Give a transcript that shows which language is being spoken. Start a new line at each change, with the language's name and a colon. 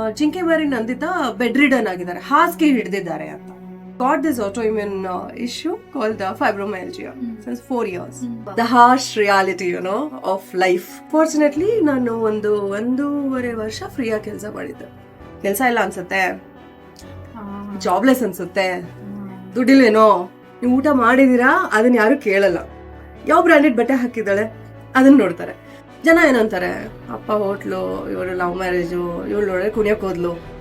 Kannada: ಜಿಂಕೆ ಮರಿ Nandita bed ridden ಆಗಿದ್ದಾರೆ, ಹಾಸಿಗೆ ಹಿಡಿದಿದ್ದಾರೆ ಅಂತ.
English: Got this autoimmune issue called fibromyalgia since 4 years. The harsh reality, of life.
Kannada: Fortunately, ನಾನು ಒಂದೂವರೆ ವರ್ಷ ಫ್ರೀಯಾಗಿ ಕೆಲಸ ಮಾಡಿದ್ದೆ. ಕೆಲಸ ಇಲ್ಲ ಅನ್ಸುತ್ತೆ, ಜಾಬ್ಲೆಸ್ ಅನ್ಸುತ್ತೆ, ದುಡ್ಡಿಲ್ವೇನೋ, ನೀವು ಊಟ ಮಾಡಿದೀರಾ ಅದನ್ನ ಯಾರು ಕೇಳಲ್ಲ. ಯಾವ ಬ್ರ್ಯಾಂಡೆಡ್ ಬಟ್ಟೆ ಹಾಕಿದ್ದಾಳೆ ಅದನ್ನ ನೋಡ್ತಾರೆ. ಜನ ಏನಂತಾರೆ, ಅಪ್ಪ ಹೋಟ್ಲು, ಇವರು ಲವ್ ಮ್ಯಾರೇಜು, ಇವಳು ನೋಡ್ರೆ ಕುಣಿಯಕ್ ಹೋದ್ಲು.